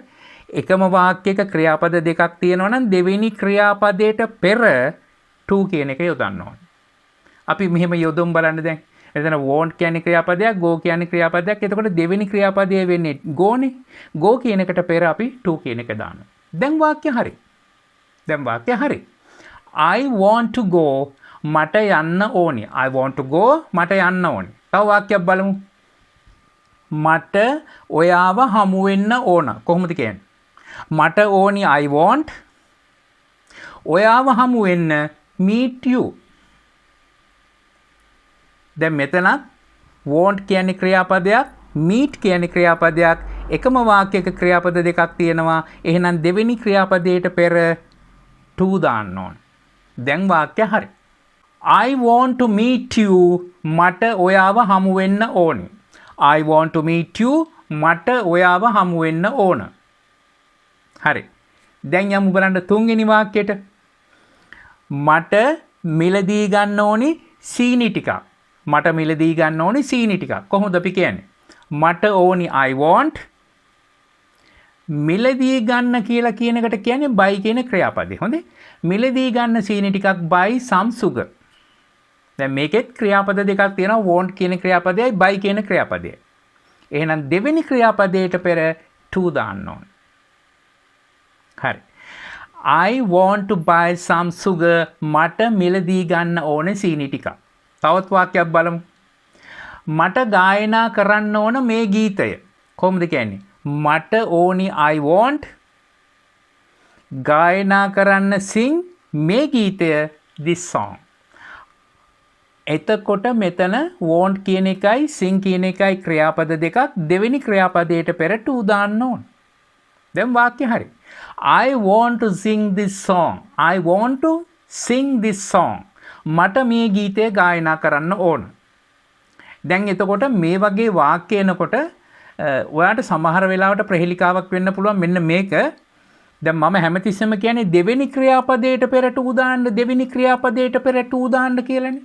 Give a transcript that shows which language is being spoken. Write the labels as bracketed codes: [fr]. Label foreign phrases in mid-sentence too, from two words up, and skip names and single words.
[si] එකම වාක්‍යයක ක්‍රියාපද දෙකක් තියෙනවා නම් දෙවෙනි ක්‍රියාපදයට පෙර to කියන එක යොදන්න ඕනේ. අපි මෙහෙම යොදමු බලන්න දැන්. එතන want කියන්නේ ක්‍රියාපදයක්, go කියන්නේ ක්‍රියාපදයක්. එතකොට දෙවෙනි ක්‍රියාපදය වෙන්නේ go නේ. go කියන එකට පෙර අපි to කියන එක දානවා. දැන් වාක්‍ය හරි. දැන් වාක්‍ය හරි. [en] I want to go. [si] මට යන්න ඕනි. [en] I want to go. [si] මට යන්න ඕනි. තව වාක්‍යයක් බලමු. මට ඔයාව හමු වෙන්න ඕන. කොහොමද කියන්නේ? මට ඕනි [en] I want [si] ඔයාව හමු වෙන්න [en] meet you. [si] දැන් මෙතන want කියන්නේ ක්‍රියාපදයක්, meet කියන්නේ ක්‍රියාපදයක්. එකම වාක්‍යයක ක්‍රියාපද දෙකක් තියෙනවා. එහෙනම් දෙවෙනි ක්‍රියාපදයට පෙර to දාන්න ඕන. දැන් වාක්‍ය හරි. [en] I want to meet you. [si] මට ඔයාව හමු වෙන්න ඕනි. [en] I want to meet you. [si] මට ඔයාව හමු වෙන්න ඕන. හරි. දැන් යමු බලන්න තුන්වෙනි වාක්‍යයට. මට මිලදී ගන්න ඕනි සීනි ටිකක්. මට මිලදී ගන්න ඕනි සීනි ටිකක්. කොහොමද අපි කියන්නේ? මට ඕනි [en] I want [si] මිලදී ගන්න කියලා කියන එකට කියන්නේ buy කියන ක්‍රියාපදේ. හොඳේ. මිලදී ගන්න සීනි ටිකක් [en] buy some sugar. [si] දැන් මේකෙත් ක්‍රියාපද දෙකක් තියෙනවා. want කියන ක්‍රියාපදයයි buy කියන ක්‍රියාපදයයි. එහෙනම් දෙවෙනි ක්‍රියාපදයට පෙර to දාන්න ඕන. හරි. [en] I want to buy some sugar. [si] මට මිලදී ගන්න ඕන සීනි ටිකක්. තවත් වාක්‍යයක් බලමු. මට ගායනා කරන්න ඕන මේ ගීතය. කොහොමද කියන්නේ? මට ඕනි [en] I want [si] ගායනා කරන්න sing මේ ගීතය [en] this song. [si] එතකොට මෙතන want කියන එකයි sing කියන එකයි ක්‍රියාපද දෙකක්. දෙවෙනි ක්‍රියාපදයට පෙර to දාන්න ඕන. දැන් වාක්‍ය හරි. [en] I want to sing this song. I want to sing this song. [si] මට මේ ගීතය ගායනා කරන්න ඕන. දැන් එතකොට මේ වගේ වාක්‍ය එනකොට ඔයාට සමහර වෙලාවට ප්‍රහෙලිකාවක් වෙන්න පුළුවන් මෙන්න මේක. දැන් මම හැමතිස්සෙම කියන්නේ දෙවෙනි ක්‍රියාපදයට පෙර to දාන්න, දෙවෙනි ක්‍රියාපදයට පෙර to දාන්න කියලානේ.